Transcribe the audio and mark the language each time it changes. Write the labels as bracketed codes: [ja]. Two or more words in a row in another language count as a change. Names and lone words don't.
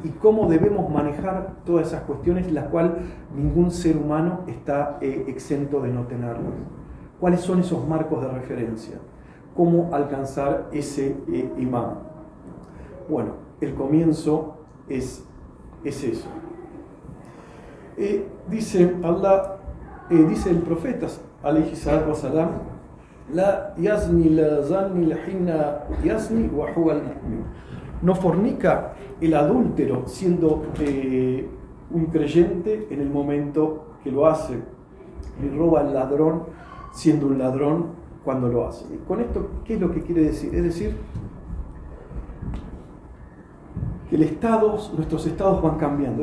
[es] ¿Y cómo debemos manejar todas esas cuestiones, las cuales ningún ser humano está exento de no tenerlas? ¿Cuáles son esos marcos de referencia? ¿Cómo alcanzar ese imán? Bueno, el comienzo es eso. Dice Allah, dice el profeta, [ar] عليه الصلاة والسلام، لا يزني لا زاني لا حين يزني وهو المؤمن. [es] No fornica el adúltero siendo un creyente en el momento que lo hace, ni roba el ladrón siendo un ladrón cuando lo hace. Y con esto, ¿qué es lo que quiere decir? Es decir, que nuestros estados van cambiando.